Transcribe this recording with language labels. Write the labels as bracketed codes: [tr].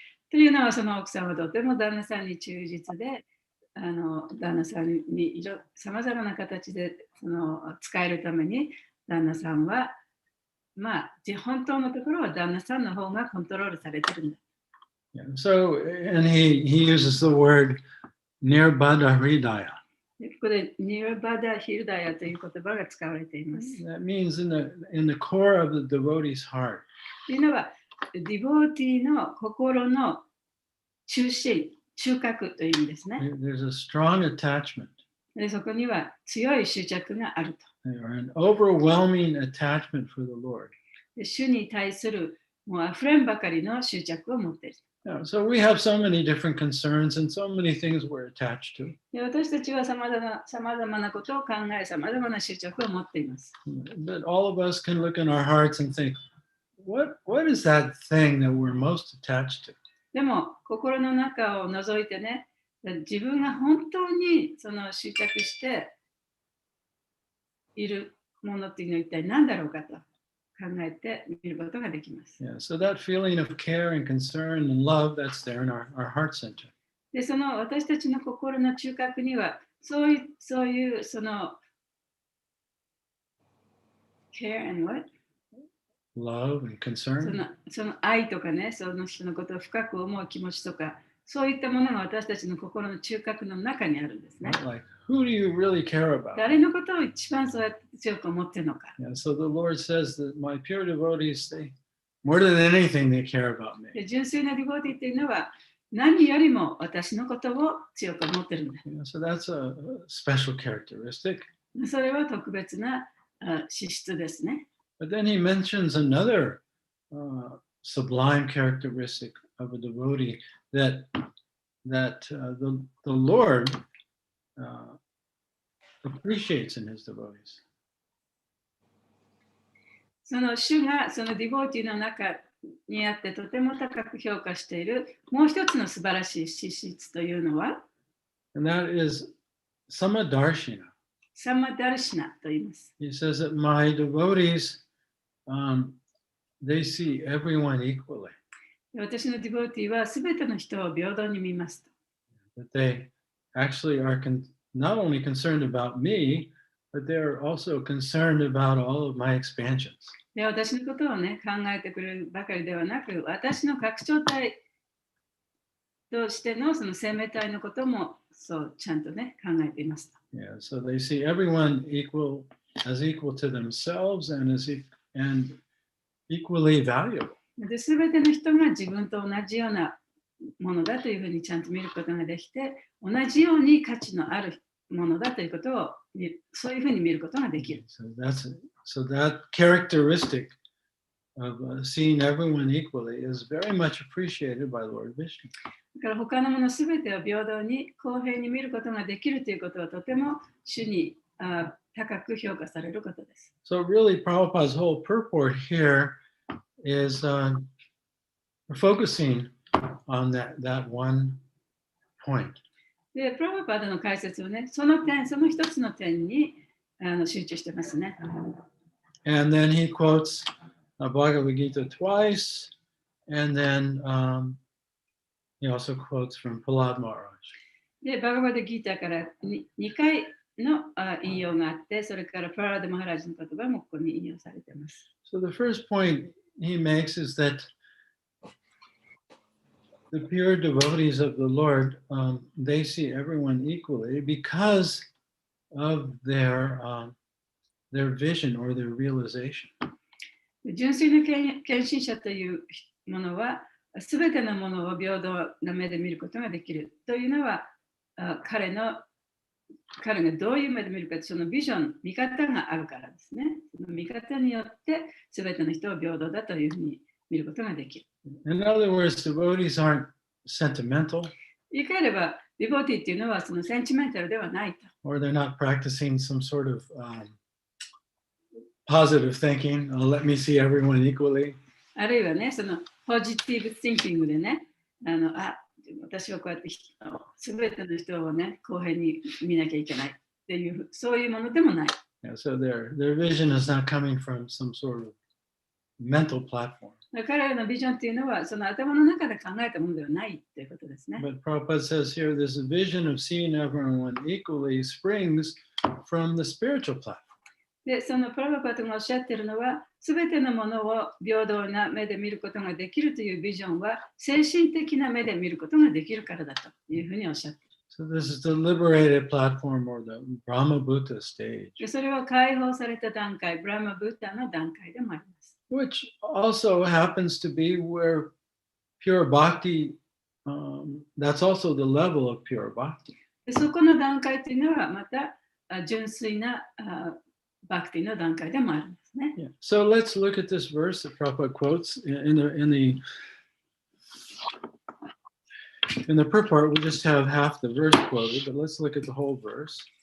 [ja] というのは、その奥さんはとても旦那さんに忠実で、旦那さんにさまざまな形でその使えるために、旦那さんは、まあ、本当のところは旦那さんの方がコントロールされてるんだ。 [en] Yeah. So, and he uses the word nirbada hridaya. [ja] でここでニルバダ・ヒルダヤという言葉が使われています。 [en] That means in the core of the devotee's heart. [ja] というのは、ディボーティーの心の中心、中核という意味ですね。 [en] There's a strong attachment [ja] でそこには強い執着があると。 [en] or an overwhelming attachment for the Lord. [ja] で主に対するもう溢れんばかりの執着を持っている。 [en] Yeah, so we have so many different concerns and so many things we're attached to. [ja] で私たちはさまざまなことを考え、さまざまな執着を持っています。 [en] But all of us can look in our hearts and think, what is that thing that we're most attached to? [ja] でも、心の中を覗いてね、自分が本当にその執着しているものっていうのは一体何だろうかと考えてみることができます。 [en] Yeah, so that feeling of care and concern and love, that's there in our heart center. [ja] で、その私たちの心の中核には、そういうその [en] care and what? Love and concern. [ja] その愛とかね、その人のことを深く思う気持ちとか、そういったものが私たちの心の中核の中にあるんですね。 [en] Like, who do you really care about? [ja] 誰のことを一番そうやって強く思っているのか。 [en] Yeah, so the Lord says that my pure devotees, they more than anything, they care about me. [ja] で純粋なディボーティーっていうのは、何よりも私のことを強く思ってるんだ。 [en] Yeah, so that's a special characteristic. [ja] それは特別な資質ですね。 [en] But then he mentions another sublime characteristic of a devotee that the Lord appreciates in his devotees. [ja] その主がそのディボーティーの中にあってとても高く評価しているもう一つの素晴らしい資質というのは、 [en] And that is samadarshina. [ja] サマダルシナと言います。 [en] He says that my devotees, they see everyone equally. [ja] 私のディボーティーはすべての人を平等に見ますと。 [en] That they actually are not only concerned about me, but they're also concerned about all of my expansions. [ja] で私のことをね、考えてくれるばかりではなく、私の拡張体としてのその生命体のこともそうちゃんとね、考えていますと。 [en] Yeah, so they see everyone equal to themselves and equally valuable. [ja] で、すべての人が自分と同じようなものだというふうにちゃんと見ることができて、同じように価値のあるものだということをそういうふうに見ることができる。 [en] So that characteristic of seeing everyone equally is very much appreciated by Lord Vishnu. [ja] だから他のものすべてを平等に公平に見ることができるということはとても主に高く評価されることです。 [en] So really, Prabhupada's whole purport here is focusing on that one point. [ja] で、プラブパダの解説をね、その一つの点に集中してますね。 [en] And then he quotes Bhagavad Gita twice, and then he also quotes from Prahlad Maharaj. [ja] で、バガバダギーターから2回の引用があって、それからプララダ・マハラジの言葉もここに引用されています。 [en] So the first point he makes is that the pure devotees of the Lord, they see everyone equally because of their vision or their realization. [ja] 純粋な献身者というものは、すべてのものを平等な目で見ることができるというのは、彼がどういう目で見るか、そのビジョン、見方があるからですね。その見方によって、すべての人を平等だというふうに見ることができる。 [en] In other words, devotees aren't sentimental, [ja] 言い換えれば、ディボティっていうのはそのセンチメンタルではないと。 [en] or they're not practicing some sort of positive thinking. Let me see everyone equally. [ja] あるいはね、そのポジティブ・シンキングでね、私はこうやってすべての人をね、公平に見なきゃいけないっていう、そういうものでもない。 [en] Yeah, so their vision is not coming from some sort of mental platform. [ja] 彼らのビジョンっていうのは、その頭の中で考えたものではないということですね。 [en] But Prabhupada says here, this vision of seeing everyone equally springs from the spiritual platform. [ja] で、そのプラバパトがおっしゃっているのは、すべてのものを平等な目で見ることができるというビジョンは、精神的な目で見ることができるからだというふうにおっしゃっている。 [en] So this is the liberated platform or the Brahma Bhuta stage, [ja] で、それは解放された段階、ブラマブッダの段階でもあります。 [en] which also happens to be where pure bhakti, that's also the level of pure bhakti. [ja] で、そこの段階というのは、また純粋なバクティの段階でもあるんですね。 [en] Yeah. So let's look at this verse that Prabhupada quotes in the purport. We'll just have half the verse quoted, but let's look at the whole verse.